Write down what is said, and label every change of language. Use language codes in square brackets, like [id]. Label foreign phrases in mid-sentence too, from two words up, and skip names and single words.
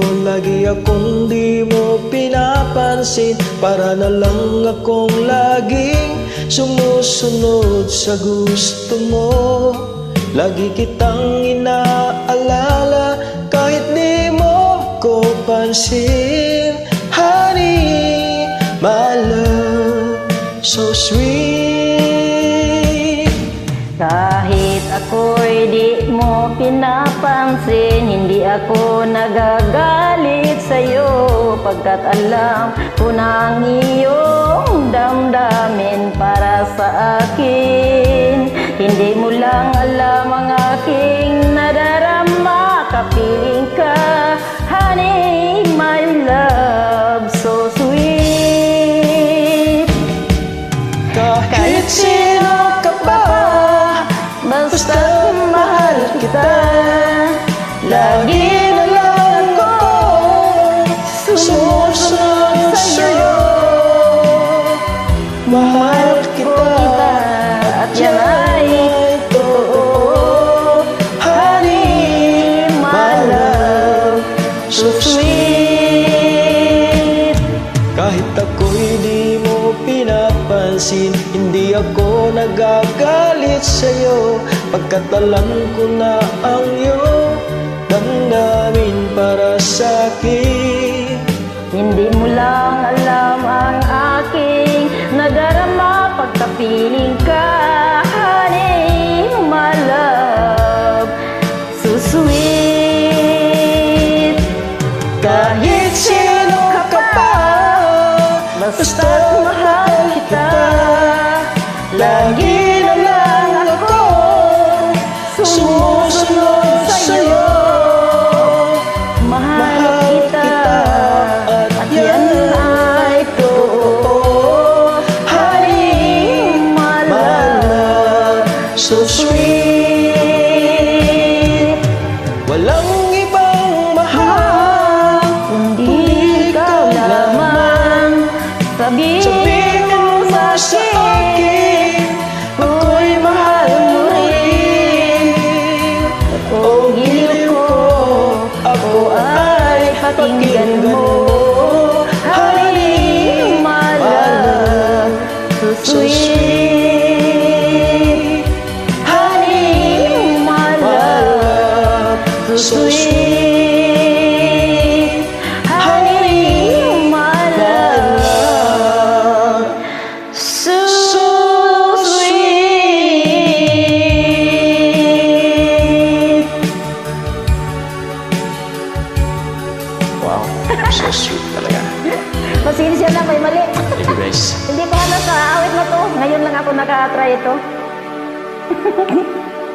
[tl] Lagi akong di mo pinapansin. Para na lang akong laging sumusunod sa gusto mo. Lagi kitang inaalala kahit di mo ko pansin. [en] Honey, my love, so sweet. [tl] Kahit ako'y di mo pinapansin, hindi ako nagagalit sa'yo, pagkat alam ko na ang iyong damdamin para sa akin. Hindi mo lang alam ang aking nadarama, kapiling ka, [en] honey, my love, so sweet. [tl] Kahit sino ka pa, Basta mahal kita, lagi na lang ako sumusunod sa'yo. Mahal kita at yan ay totoo. [en] Honey, my love, so sweet. [tl] Kahit ako'y di mo pinapansin, hindi ako nagagalit sa'yo, pagkat alam ko na ang iyong damdamin para sa'kin. hindi mo lang alam ang aking nadarama, pagkapiling ka, [en] honey, my love, so sweet. [tl] Kahit sino ka pa, Basta't mahal kita, lagi na lang ako sumusunod sa'yo. mahal kita, at yan ay totoo. [en] Honey, my love, so sweet. [tl] Walang ibang mahal kundi ikaw lamang. Sabihin mo sa akin, ako'y mahal mo rin. o giliw ko, ako ay pakinggan mo. [en] Honey, my love, so sweet. Honey, my love, so sweet. Honey, my love, so sweet. Wow. So sweet talaga. [tl] Pasensya na, may mali. [en] Thank you guys. [tl] Hindi pa nasa awit na to. Ngayon lang ako naka-try ito.